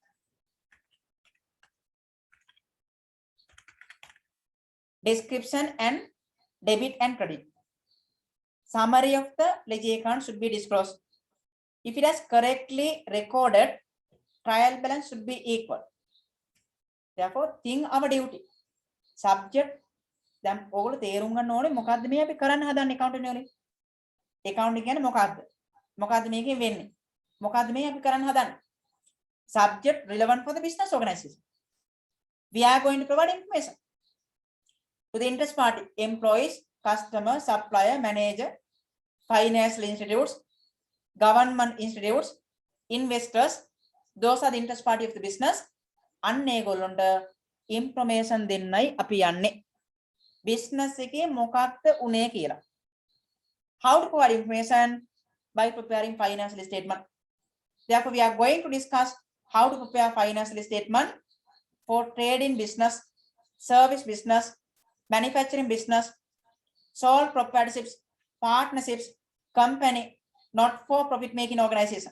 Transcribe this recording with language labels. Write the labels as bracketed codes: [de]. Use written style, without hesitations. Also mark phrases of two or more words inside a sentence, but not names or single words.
[en] Description and debit and credit. Summary of the ledger account should be disclosed. If it has correctly recorded, trial balance should be equal. Therefore, think our duty. Subject. [si] දැන් ඕගොල්ලෝ තේරුම් ගන්න ඕනේ මොකද්ද මේ අපි කරන්න හදන්නේ accounting වලින්. accounting කියන්නේ මොකක්ද? මොකද්ද මේකෙන් වෙන්නේ? මොකද්ද මේ අපි කරන්න හදන්නේ? [en] Subject relevant for the business organization. We are going to provide information to the interest party, employees, customer, supplier, manager, financial institutes, government institutes, investors. Those are the interest party of the business. [si] අන්න ඒගොල්ලන්ට information දෙන්නයි අපි යන්නේ. Business එකේ මොකක්ද උනේ කියලා. [en] How to provide information? By preparing financial statement. Therefore, we are going to discuss how to prepare financial statement for trading business, service business, manufacturing business, sole proprietorships, partnerships, company, not for profit making organization.